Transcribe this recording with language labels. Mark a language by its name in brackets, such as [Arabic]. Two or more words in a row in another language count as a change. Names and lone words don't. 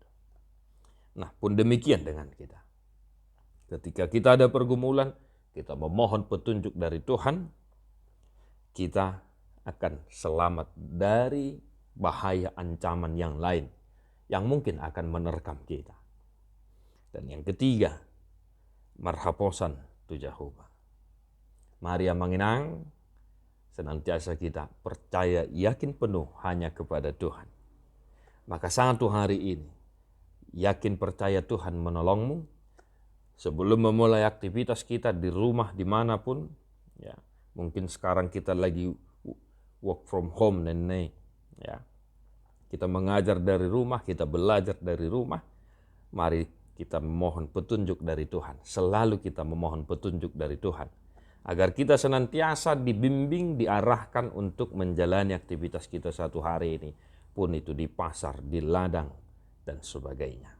[Indonesian] Nah, pun demikian dengan kita. Ketika kita ada pergumulan, kita memohon petunjuk dari Tuhan, kita akan selamat dari bahaya ancaman yang lain yang mungkin akan menerkam kita. Dan yang ketiga, [Batak Toba] marhaposan tu Jehovah. [Indonesian] Mari manginang, senantiasa kita percaya yakin penuh hanya kepada Tuhan. Maka satu hari ini, yakin percaya Tuhan menolongmu. Sebelum memulai aktivitas kita di rumah dimanapun, ya, mungkin sekarang kita lagi [English] work from home [Indonesian] ya, kita mengajar dari rumah, kita belajar dari rumah. Mari kita memohon petunjuk dari Tuhan. Selalu kita memohon petunjuk dari Tuhan, agar kita senantiasa dibimbing, diarahkan untuk menjalani aktivitas kita satu hari ini, pun itu di pasar, di ladang, dan sebagainya.